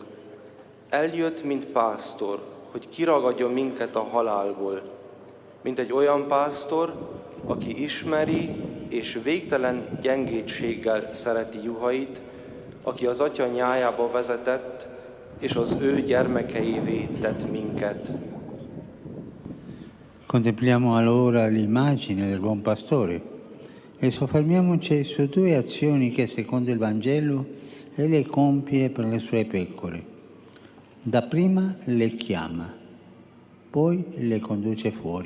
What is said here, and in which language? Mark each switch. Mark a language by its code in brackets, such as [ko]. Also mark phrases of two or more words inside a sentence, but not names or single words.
[hu] Eljött, mint pásztor, hogy kiragadja minket a halálból. Mint egy olyan pásztor, aki ismeri és végtelen gyengétséggel szereti juhait, aki az Atya nyájába vezetett, és az ő gyermekeivé tett minket. [it] Contempliamo allora l'immagine del buon pastore e soffermiamoci su due azioni che secondo il Vangelo egli compie per le sue pecore. Dapprima le chiama, poi le conduce fuori.